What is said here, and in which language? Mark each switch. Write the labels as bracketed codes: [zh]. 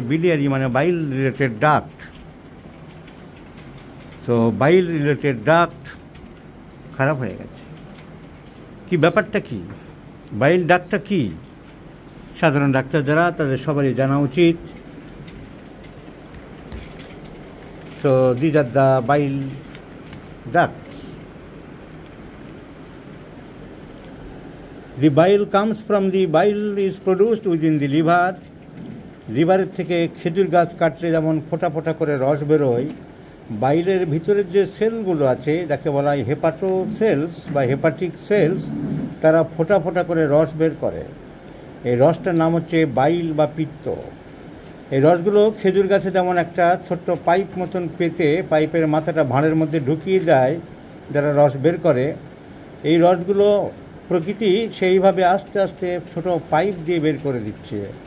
[bn] Biliary মানে বাইল related duct. তো বাইল related duct খারাপ হয়ে গেছে। কি ব্যাপারটা কি? বাইল ডাক্টটা কি? সাধারণ ডাক্তার যারা, তাদের সবারই জানা উচিত। [en] So these are the bile ducts. The bile comes from the bile is produced within the liver. [bn] লিভারের থেকে খেজুর গাছ কাটলে যেমন ফোঁটা ফোঁটা করে রস বেরোয়, বাইলের ভিতরের যে সেলগুলো আছে যাকে বলা হয় হেপাটো সেলস বা হেপাটিক সেলস, তারা ফোঁটা ফোঁটা করে রস বের করে। এই রসটার নাম হচ্ছে বাইল বা পিত্ত। এই রসগুলো খেজুর গাছে যেমন একটা ছোট্ট পাইপ মতন পেতে পাইপের মাথাটা ভাঁড়ের মধ্যে ঢুকিয়ে দেয় যারা রস বের করে, এই রসগুলো প্রকৃতি সেইভাবে আস্তে আস্তে ছোট পাইপ দিয়ে বের করে দিচ্ছে।